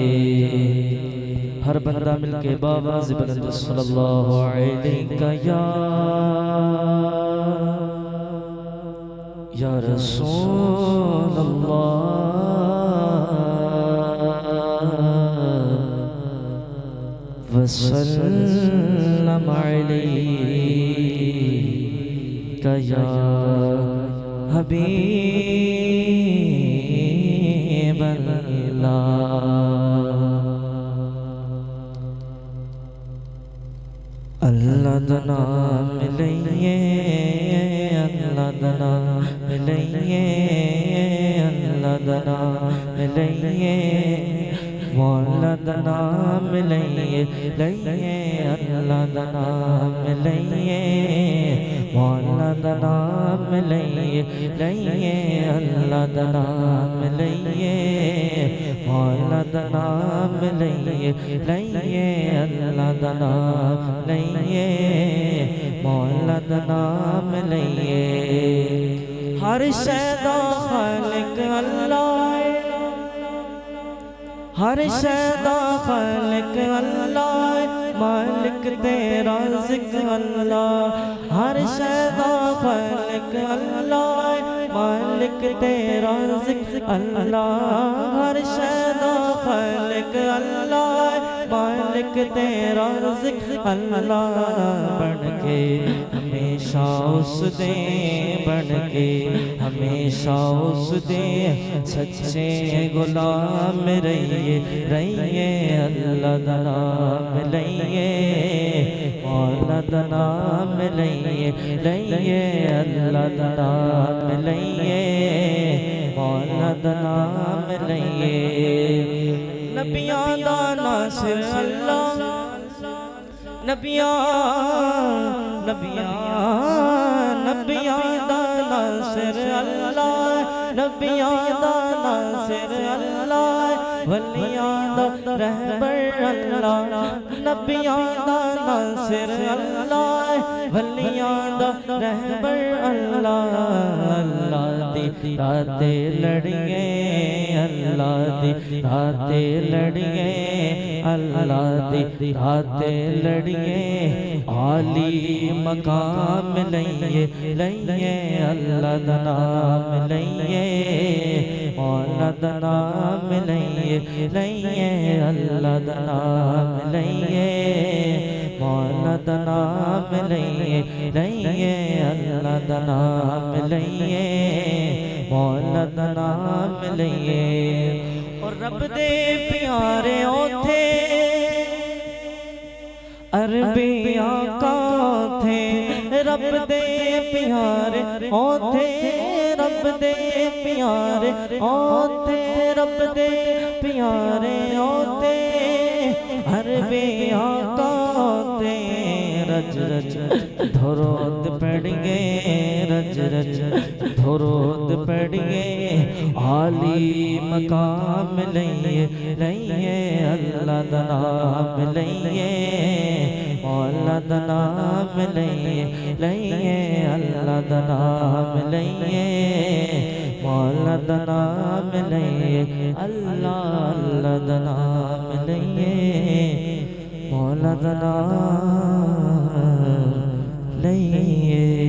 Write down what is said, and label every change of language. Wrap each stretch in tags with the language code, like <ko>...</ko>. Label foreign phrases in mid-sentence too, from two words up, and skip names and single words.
<pa>ہر بندہ مل کے باواز بلند</pa> <ar>صلی اللہ علیہ یا رسول اللہ وسلم علیک یا حبیب اللہ۔</ar> <pa>اللہ دا نام لئیے، اللہ دا نام لئیے، اللہ دا نام لئیے، مولا دا نام لئیے، لئیے اللہ دا نام لئیے، مولا دا نام لئیے، لئیے اللہ دا نام لئیے، مولا دا نام لئیے، لئیے اللہ دا نام لئیے، مولا دا نام لئیے۔ ہر شے دا خالق اللہ، ہر شے دا خالق اللہ، مالک تیرا ذکر اللہ۔ ہر شے دا خالق اللہ، مالک تیرا ذکر اللہ۔ ہر شے دا خالق اللہ، مالک تیرا ذکر اللہ۔ بن کے ہمیشہ اس دے، بن کے ہمیشہ اس دے سچے غلام رہیے، رہیے اللہ دا نام لئیے، مولا دا نام لئیے، لئیے اللہ دا نام لئیے، مولا دا نام لئیے۔ نبیاں دا ناصر اللہ، نبیاں دا ناصر اللہ، نبیاں دا ناصر اللہ، ولیاں دا رہبر اللہ، نبیاں دا ناصر اللہ، ولیاں دا رہبر اللہ۔ اللہ دی راتے لڑیے، اللہ دی راتے لڑیے، اللہ دی راتے لڑیے، عالی مقام لئیے، لئیے اللہ دا نام لئیے، مولا دا نام لئیے، لئیے اللہ دا نام لئیے، مولا دا نام لئیے، لئیے اللہ دا نام لئیے، مولا دا نام لئیے۔ اور رب دے پیارے اوتھے عربی آقا تھے، رب دے پیارے اوتھے، رب دے پیارے اوتھے، رب دے پیارے اوتھے، عربی آقا تھے۔ رج رج دھرود پڑھئے، رج رج دھرود پڑھئے، عالی مقام لئیے، لئیے اللہ دا نام لئیے، مولا دا نام لئیے، لئیے اللہ دا نام لئیے، مولا دا نام لئیے، اللہ اللہ دا نام لئیے، مولا دا نام لئیے۔</pa>